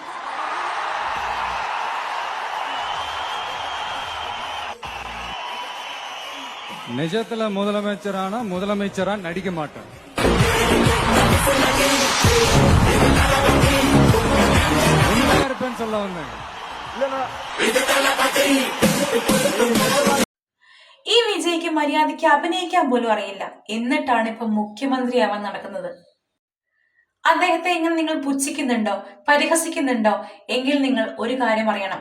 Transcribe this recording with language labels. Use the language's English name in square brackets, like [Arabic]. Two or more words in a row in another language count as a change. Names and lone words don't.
[Tamil] நிஜத்துல முதலமைச்சரானா முதலமைச்சரா நடிக்க மாட்டேன். உண்மையா இருப்பேன்னு சொல்ல வந்தேன். [Malayalam] ഈ വിജയ്ക്ക് മര്യാദയ്ക്ക് അഭിനയിക്കാൻ പോലും അറിയില്ല. എന്നിട്ടാണ് ഇപ്പൊ മുഖ്യമന്ത്രിയാവാൻ നടക്കുന്നത്. അദ്ദേഹത്തെ ഇങ്ങനെ നിങ്ങൾ പുച്ഛിക്കുന്നുണ്ടോ, പരിഹസിക്കുന്നുണ്ടോ എങ്കിൽ നിങ്ങൾ ഒരു കാര്യം അറിയണം.